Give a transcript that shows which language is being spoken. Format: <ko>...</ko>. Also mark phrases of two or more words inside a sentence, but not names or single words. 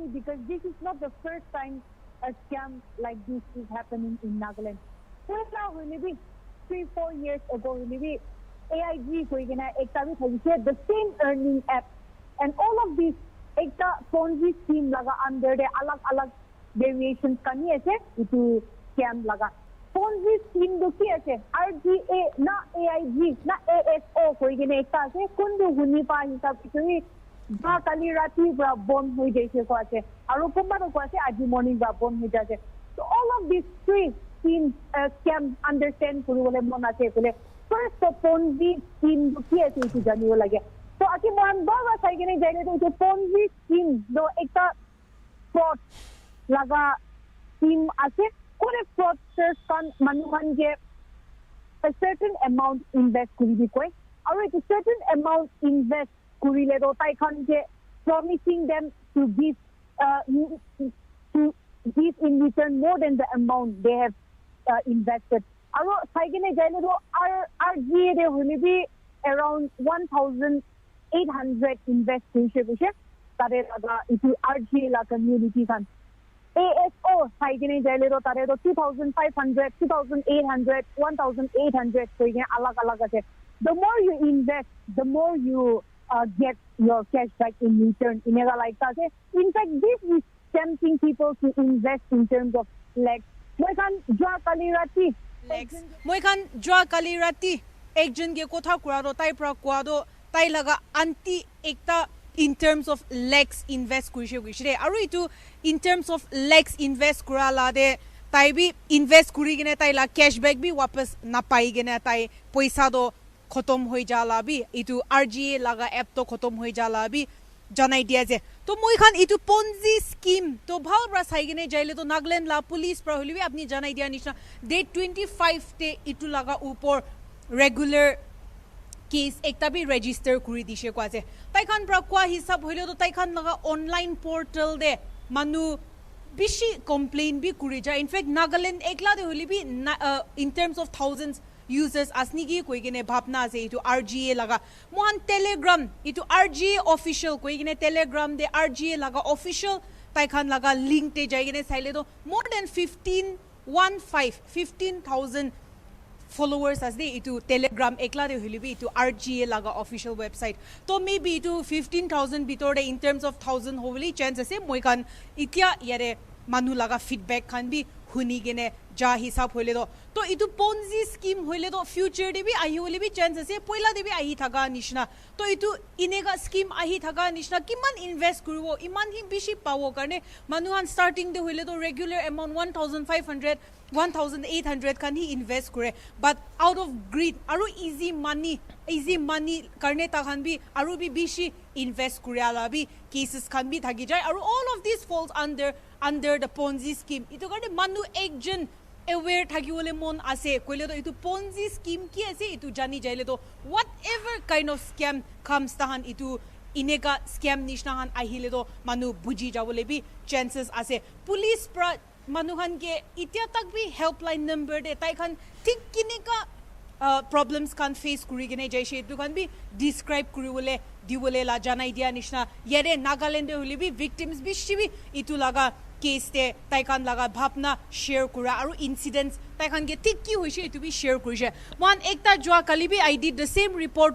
<en>Because this is not the first time a scam like this is happening in Nagaland. First now, maybe 3-4 years ago, maybe AIG the same earning app, and all of these Ponzi Scheme laga under the alag variations</en> <nag>kani ase itu</nag> <en>scam laga.</en> <nag>Ponzi Scheme do ki ase RGA na AIG na ASO koigene ekta ase kundu huni pa hisab kitui ba kali rati bra bomb hoi jaise ko ase aru kumba ko ase aji morning bra bomb hoi jaise.</nag> <en>So all of these three schemes scam understand</en> <nag>kuribole mon ase kole</nag> <en>first the Ponzi Scheme</en> <nag>do ki ase itu janibo lage.</nag> <en>So</en> <nag>aki mohan bawa saigene jaile to</nag> <en>Ponzi Scheme</en> <nag>do ekta</nag> <en>fraud laga scheme</en> <nag>ase kore</nag> <en>fraudsters</en> <nag>kan manuhan je</nag> <en>a certain amount invest</en> <nag>kuri koi aru</nag> <en>a certain amount invest</en> <nag>kurile do tai khan je</nag> <en>promising them to give in return more than the amount they have invested.</en> <nag>Aru saigene jaile do RGA de</nag> <en>will be around</en> <nag>1,800 invest kuise tare laga itu RGA la community kan. ASO saigene jaile do tare do 2,500 2,800 1,800 koine alag ase.</nag> <en>The more you invest, the more you get your cash back in return. Inega like that. In fact, this is tempting people to invest in terms of lakhs.</en> <nag>Moi kan jwa kali rati ekjon ge kotha kura do tai pra kwa do tai laga anti ekta</nag> <en>in terms of lakhs</en> <nag>invest kurise aru itu</nag> <en>in terms of lakhs</en> <nag>invest kura la de tai bi invest kuri gene tai la cashback bi wapas na pai gene tai paisa do khotom hoi jala bi itu RGA laga app to khotom hoi jala bi janai dia je. To moi khan itu Ponzi scheme to bhal bra sai gene jaile to Nagaland la police pra holibi apni janai dia nishna date 25 te itu laga upor</nag> <en>regular case</en> <nag>ekta bi register kuri dishe ko ase tai khan pra kwa hisab hoilo to tai khan laga</nag> <en>online portal</en> <nag>de manu bishi complain bi kuri ja.</nag> <en>In fact,</en> <nag>Nagaland ekla de holibi</nag> <en>in terms of thousands users</en> <nag>asnigi koigene bhapna ase itu RGA laga mohan telegram itu RGA official koigene telegram de RGA laga official tai khan laga link te jaigene saile do</nag> <en>more than 15,000 followers as they</en> <nag>itu telegram ekla de holibi itu RGA laga</nag> <en>official website.</en> <nag>To maybe itu 15,000 bitor de</nag> <en>in terms of 1,000 hopefully</en> <nag>chance ase moi kan itia yare manu laga feedback khan bi huni gene ja hisab hoile to itu ponzi scheme hoile to future de bi ahi hole bi chance ase poila de bi ahi thaga nishna to itu inega scheme ahi thaga nishna kiman invest kuribo iman hi bishi pawo karne manuhan starting de hoile to</nag> <en>regular amount</en> <nag>1500 1800 kan hi invest kore</nag> <en>but out of greed</en> <nag>aru</nag> <en>easy money</en> <nag>karne ta khan bi aru bi bishi invest kure ala bi cases kan bi thagi jai aru</nag> <en>all of this falls under the Ponzi scheme</en> <nag>itu karne manu ekjon aware thagi ole mon ase koile to itu Ponzi scheme ki ase itu jani jaile to</nag> <en>whatever kind of scam comes</en> <nag>tahan itu inega scam nishna han ahile to manu buji jawole bi chances ase police pra manuhan ke itia tak bi</nag> <en>helpline number</en> <nag>de tai khan thik kine ka problems kan face kuri gene jai she tu kan bi describe kuri wole diwole la janai dia nishna yere Nagaland holi bi victims bi shibi itu laga case te tai kan laga bhapna share kura aru incidents tai khan ke thik ki hoise itu bi share kuri she one ekta jwa kali bi</nag> <en>I did the same report</en>